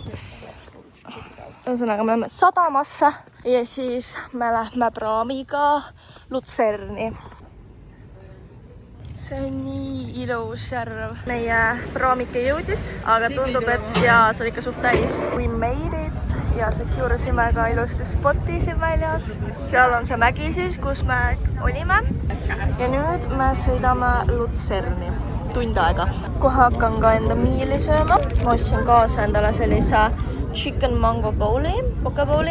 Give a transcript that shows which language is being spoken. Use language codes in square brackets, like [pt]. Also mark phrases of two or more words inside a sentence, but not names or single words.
[et] Ühesõnaga, me oleme sadamasse ja siis me lähme praamiga Luzerni. See on nii ilus järv. Meie praamike jõudis, aga tundub, et jaa, see on ikka suht täis. [en] We made it [et] ja securesime ka ilusti spoti siin väljas. Seal on see mägi siis, kus me olime. Ja nüüd me sõidame Luzerni. Tund aega. Kohe hakkan ka enda miili sööma. Ma ostsin kaasa endale sellise [en] chicken mango bowli, poke bowli.